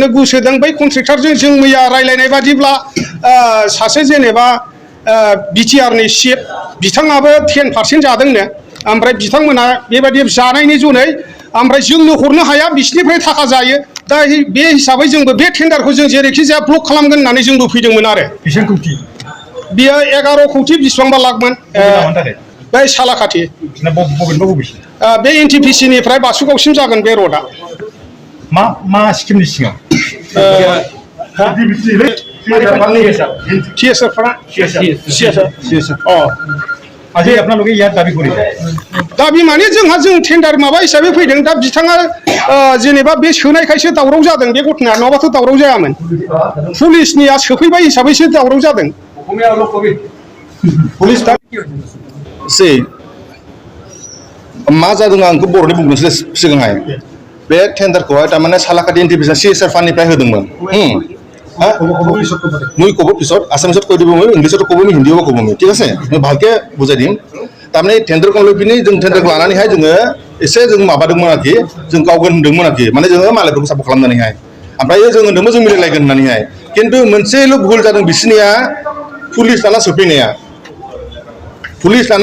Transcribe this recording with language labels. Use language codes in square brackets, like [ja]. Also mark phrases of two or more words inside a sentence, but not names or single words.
[brx] घुस होदों बै कन्ट्रेक्टरजों जों मैया रायलायनाय बादिब्ला सासे जेनेबा बिटिआरनि चिफ बिथाङाबो 10% जादोंनो ओमफ्राय बिथांमोना बेबायदि जानायनि जुनै ओमफ्राय जोंनो हरनो हाया बिसिनिफ्राय थाखा जायो दा बे हिसाबै जोंबो बे टेन्डारखौ जों जेरैखि जाया ब्लक खालामगोन होननानै जोंबो फैदोंमोन आरो बेसेबां कोटि बियो 11 कोटि बेसेबांबा लाखमोन बै सालाकाथि बे एनटिपिसि निफ्राय बासुगावसिम जागोन बे रडआ मा स्किमनि सिङाव [as] আজি আপোনালোকে ইয়াত দাবী কৰিছে [brx] दाबी माने जों टेन्डार माबा हिसाबै फैदों दा बिथाङा जेनेबा बे सोनायखायसो दावराव जादों बे घटनाया नङाबाथ' दावराव जायामोन पुलिसनिया सोफैबाय हिसाबैसो दावराव जादों पुलिस से मा जादों आंखौ बर'नि बुंनोसै सिगांहाय बे टेन्डारखौहाय तारमाने सालाकाथि एनटिपिसि CSR फान्डनिफ्राय होदोंमोन [as] মই ক'ব পিছত আসামিছত কৈ দিব মই ইংলিছত ক'ব মই হিন্দীও ক'ব মই ঠিক আছে মই ভালকে বুজাই দিম [brx] तारमाने टेन्डारखौ लैफिनि जों टेन्डारखौ लानानैहाय जोङो एसे जों माबादोंमोन आरोखि जों गावगोन होनदोंमोन आरोखि माने जोङो मालायफोरखौ सापर्ट खालामनानैहाय ओमफ्राय जों होनदोंमोन जों मिलायलायगोन होननानैहाय खिन्थु मोनसेल' भुल जादों बिसिनिया पुलिस लाना सोफैनाया पुलिस लाना